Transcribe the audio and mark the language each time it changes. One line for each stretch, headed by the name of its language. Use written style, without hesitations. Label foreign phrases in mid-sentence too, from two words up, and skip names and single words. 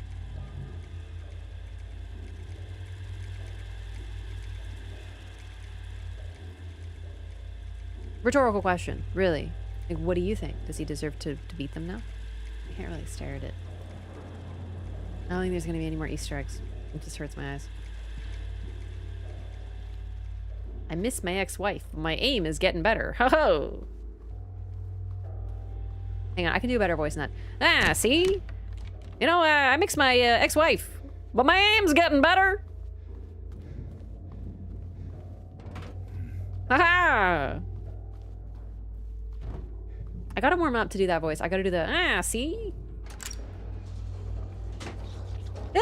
English: Rhetorical question, really. Like, what do you think? Does he deserve to beat them now? I can't really stare at it. I don't think there's going to be any more Easter eggs. It just hurts my eyes. I miss my ex-wife. My aim is getting better. Ho ho! Hang on, I can do a better voice than that. Ah, see? You know, I mixed my ex-wife, but my aim's getting better. Haha! I gotta warm up to do that voice. I gotta do the, see? Eh!